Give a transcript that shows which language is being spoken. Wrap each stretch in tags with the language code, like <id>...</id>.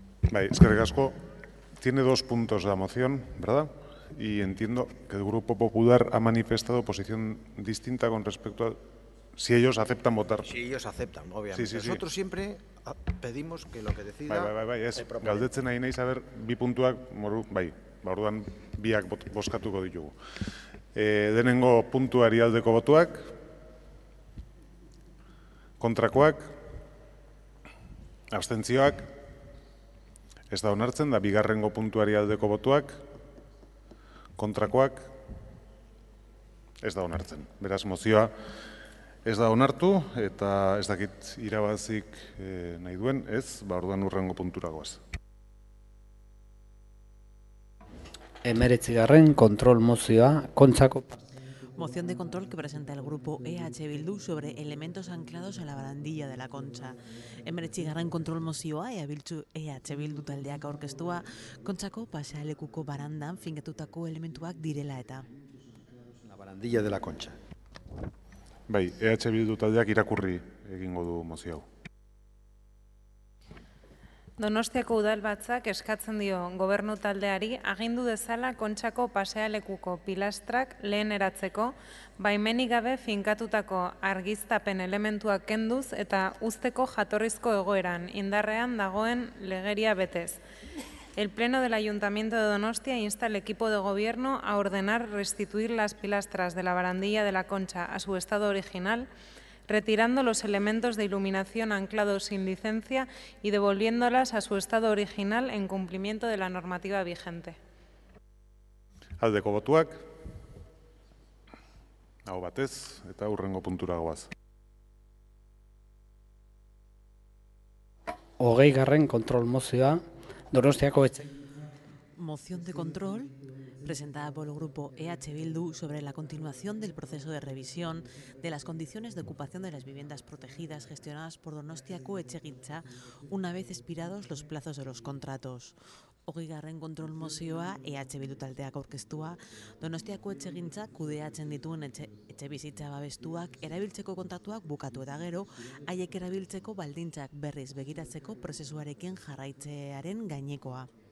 <eu>Eskerrik asko.</eu> <es>Tiene 2 puntos la moción, ¿verdad? Y entiendo que el Grupo Popular ha manifestado posición distinta con respecto a si ellos aceptan votar. Si ellos aceptan, obviamente. Sí. Nosotros siempre pedimos que lo que decida...</es> <eu>Ez, galdetzen nahi nahi saber, 2 puntuak, orduan biak bozkatuko ditugu. Denengo puntuari aldeko botuak, kontrakoak, abstentzioak, ez da onartzen, da bigarrengo puntuari aldeko botuak, kontrakoak, ez da onartzen. Beraz, mozioa ez da onartu eta ez dakit irabazik nahi duen, ez, orduan hurrengo puntura goaz. 19. Kontrol mozioa, Kontsako.</eu> <es>Moción de control que presenta el grupo EH Bildu sobre elementos anclados a la barandilla de la Concha. 19.</es> <eu>Kontrol mozioa EH Bildu taldeak aurkeztua, Kontsako pasealekuko barandan finkatutako elementuak direla eta.</eu> <es>La barandilla de la Concha.</es> <eu>EH Bildu taldeak irakurri egingo du mozio hau. Donostiako udalbatzak eskatzen dio gobernu taldeari agindu dezala Kontxako pasealekuko pilastrak leheneratzeko, baimenik gabe finkatutako argiztapen elementuak kenduz eta uzteko jatorrizko egoeran indarrean dagoen legeria betez.</eu> <es>El Pleno del Ayuntamiento de Donostia insta al equipo de gobierno a ordenar restituir las pilastras de la barandilla de la Concha a su estado original, retirando los elementos de iluminación anclados sin licencia y devolviéndolas a su estado original en cumplimiento de la normativa vigente.</es> <eu>Aldeko botuak, aho batez, eta hurrengo puntura goaz. 20. Kontrol mozioa, Donostiako etxe.</eu> <es>Moción de control presentada por el grupo EH Bildu sobre la continuación del proceso de revisión de las condiciones de ocupación de las viviendas protegidas gestionadas por Donostiako Etxegintza una vez expirados los plazos de los contratos. 20.</es> <eu>Kontrol mozioa EH Bildu taldeak aurkeztua, Donostiako Etxegintza kudeatzen dituen etxebizitza babestuak erabiltzeko kontratuak bukatu eta gero, haiek erabiltzeko baldintzak berriz begiratzeko prozesuarekin jarraitzearen gainekoa.</eu>